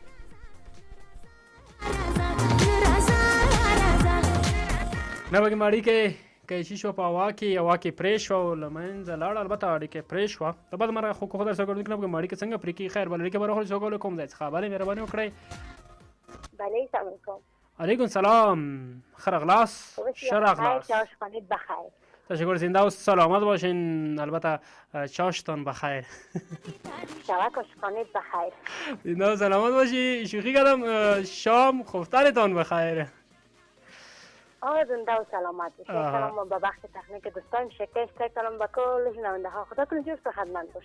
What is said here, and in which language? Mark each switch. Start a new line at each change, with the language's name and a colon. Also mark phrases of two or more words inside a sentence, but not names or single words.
Pashto: نه پکې اړیکې کیشي شوه په هوا کې پرې شوه او له منځه لاړه البته اړیکې پرې شوه د بد مرغه خو کوښښ در سره کوونکي نه پکې اړیکې څنګه پرې کړي خیر بل اړیکې به راخلو څوک له کوم ځای څخه بلې مهرباني وکړئ
Persian: بله سلام علیکم علیکم سلام
Pashto: ښه راغلاست ښه راغلاست
Persian: تشکر زنده و سلامت باشین البته چاشتان بخیر شبک آشخانه بخیر زنده و سلامت باشی شوخی کردم شام خفترتان بخیر زنده و سلامت باشید سلام به بخش تکنیک دوستان شکست کنم به کل شنونده ها خدا کنه جور خدمت باشید